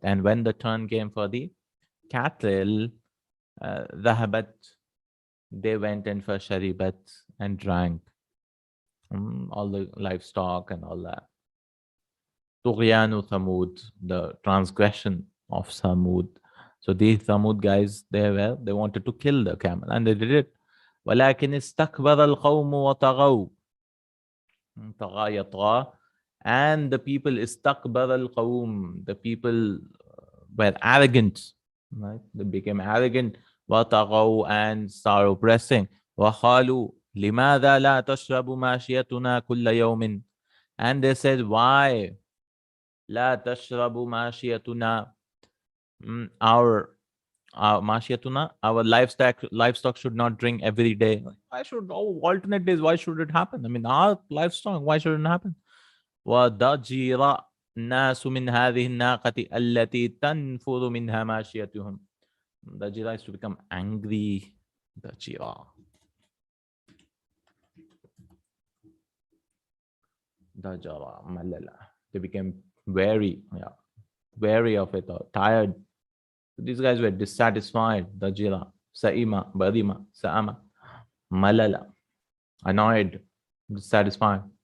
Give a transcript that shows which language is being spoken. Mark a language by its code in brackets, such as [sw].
[en] And when the turn came for the cattle, ذهبت, they went and فشربت and drank. All the livestock and all that. [ar] طغيان ثمود, [en] the transgression of Thamud. So these Thamud guys, they wanted to kill the camel and they did it. [ar] ولكن استكبر القوم وطغوا. طغى يطغى. [en] And the people [ar] استكبر القوم, [en] the people were arrogant, right? They became arrogant. وطغوا, and started oppressing. [ar] وقالوا لماذا لا تشرب ماشيتنا كل يوم. [en] And they said, why [ar] لا تشرب ماشيتنا, [en] our ماشيتنا, our livestock should not drink every day. Why should, alternate days, why should it happen? I mean, our livestock, why should it happen? [ar] وضجر الناس من هذه الناقة التي تنفر منها ماشيتهم. [en] Dajira is to become angry. Dajira. Dajara, malala. They became wary, wary of it, or tired. These guys were dissatisfied. Dajira, Saima, Badima, Saama, malala, annoyed, dissatisfied.